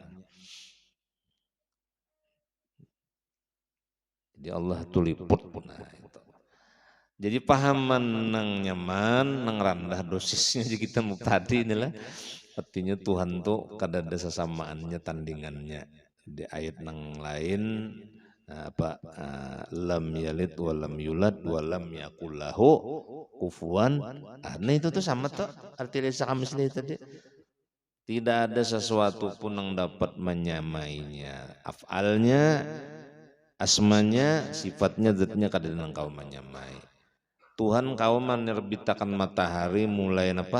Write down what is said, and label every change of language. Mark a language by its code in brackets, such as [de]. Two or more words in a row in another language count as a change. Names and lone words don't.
[bjn] Jadi Allah itu liput. Nah, itu. Jadi pahaman nang nyaman, nang rendah dosisnya jadi kita mau tadi inilah. Artinya Tuhan tuh kada ada sesamaannya tandingannya. Di ayat nang lain apa [ar] lam yalid wa lam yulad wa lam yakul lahu kufuwan ahad. [bjn] Nah itu tuh sama tuh arti dari sakamisli tadi. [id] Tidak ada sesuatu pun yang dapat menyamainya. [bjn] Af'alnya, asmanya, sifatnya, zatnya kada nang kau menyamai. Tuhan kau menerbitakan matahari mulai apa?